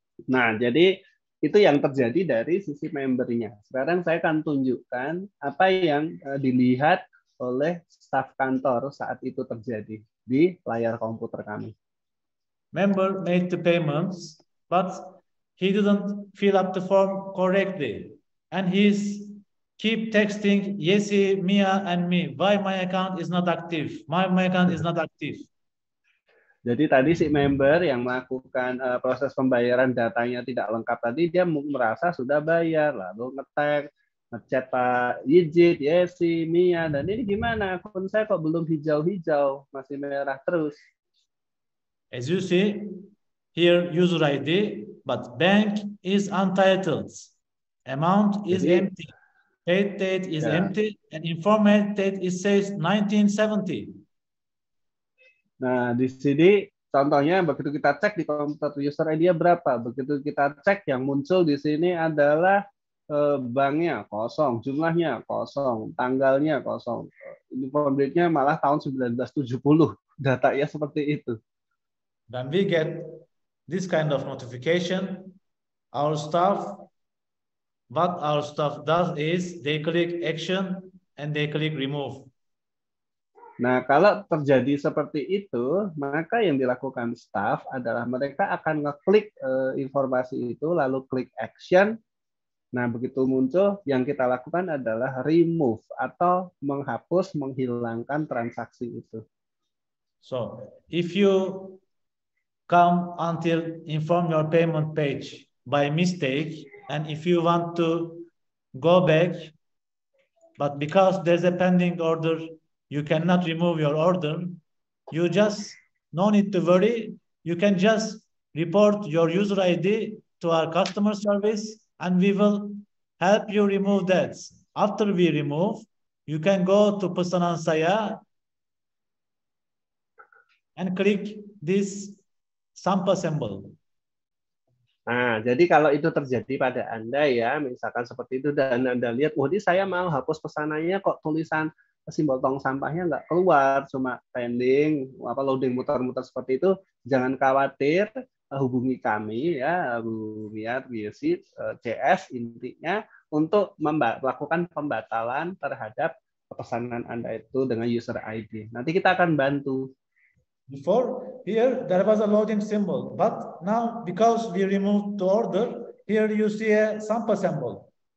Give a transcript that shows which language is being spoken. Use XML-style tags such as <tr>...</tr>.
<id>Nah, jadi itu yang terjadi dari sisi membernya. Sekarang saya akan tunjukkan apa yang dilihat oleh staf kantor saat itu terjadi di layar komputer kami.</id> <en>Member made the payments, but he didn't fill up the form correctly, and he's keep texting Yesi, Mia, and me. Why my account is not active? My account is not active.</en> <id>Jadi tadi si member yang melakukan proses pembayaran datanya tidak lengkap tadi, dia merasa sudah bayar, lalu nge-tag, ngechat Pak Yijit, Yesi, Mia, dan ini gimana? Akun saya kok belum hijau-hijau, masih merah terus.</id> <en>As you see, here user ID, but bank is untitled. Amount is empty. Paid date is empty, and informed date it says 1970.</en> <id>Nah, di sini contohnya begitu kita cek di komputer user ID berapa, begitu kita cek yang muncul di sini adalah banknya kosong, jumlahnya kosong, tanggalnya kosong. Inform date-nya malah tahun 1970, datanya seperti itu.</id> <en>When we get this kind of notification, what our staff does is they click action and they click remove.</en> <id>Nah, kalau terjadi seperti itu, maka yang dilakukan staff adalah mereka akan ngeklik informasi itu, lalu klik action. Nah, begitu muncul, yang kita lakukan adalah remove atau menghapus, menghilangkan transaksi itu.</id> <en>So, if you come until inform your payment page by mistake, and if you want to go back, but because there's a pending order, you cannot remove your order, you just no need to worry. You can just report your user ID to our customer service and we will help you remove that. After we remove, you can go to</en> <id>pesanan saya</id> <en>and click this sampah symbol.</en> <id>Nah, jadi kalau itu terjadi pada Anda ya, misalkan seperti itu dan Anda lihat, wah, ini saya mau hapus pesanannya kok tulisan simbol tong sampahnya nggak keluar, cuma pending, loading muter-muter seperti itu, jangan khawatir, hubungi kami ya, Bu Mia, Yesi, CS intinya untuk melakukan pembatalan terhadap pesanan Anda itu dengan user ID. Nanti kita akan bantu.</id> <en>Before, here there was a loading symbol, but now because we removed the order, here you see a sampah symbol.</en>